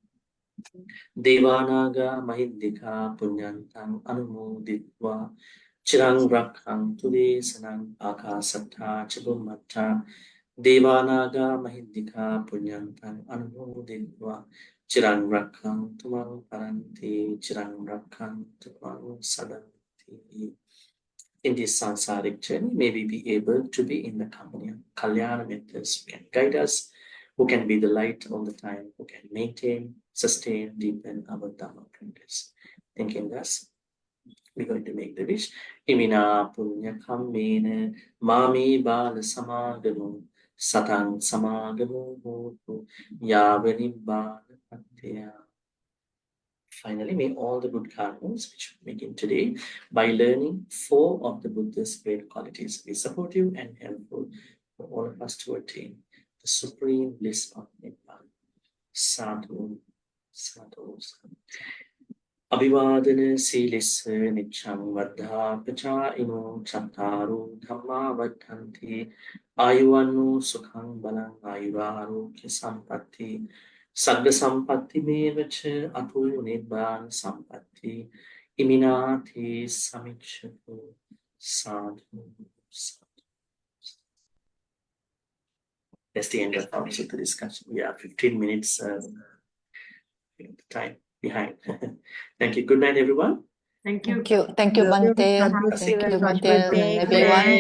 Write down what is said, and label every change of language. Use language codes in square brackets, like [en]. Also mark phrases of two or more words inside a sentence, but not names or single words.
[pi] Devanaga Mahindika Punyantang Anumoditva Chirang Rakkhang Turesanam Akasattha ca Bhummattha Devanaga Mahindika Punyantang Anumoditva Chirang Rakkhang Tumang Paranti Chirang Rakkhang Tumang Sadanti. [en] In this samsaric journey, may we be able to be in the company of Kalyana mentors who can guide us, who can be the light all the time, who can maintain, sustain, deepen our Dhamma practice. Thinking thus, we're going to make the wish. [pi] Imina punya kammena mami bala samagamu satang samagamu hotu yavanibbana patya. [en] Finally, may all the good karmas which we begin today by learning 4 of the Buddha's great qualities be supportive and helpful for all of us to attain the supreme bliss of Nibbana. [pi] Sadhu, sadhu, sadhu. Abhivadana silissa nichang vaddha pacha ino chattaru dhamma vaddhanti ayuvannu sukhang balang ayurarokya sampatti sagga sampatti mevacha ato nibbana sampatti iminati samikshatu sadhu. [en] That's the end of our Sutta discussion. We are 15 minutes time behind. Thank you. Good night, everyone. Thank you. Thank you, Bhante. Thank you very much, Bhante, Bhante. everyone. Bye.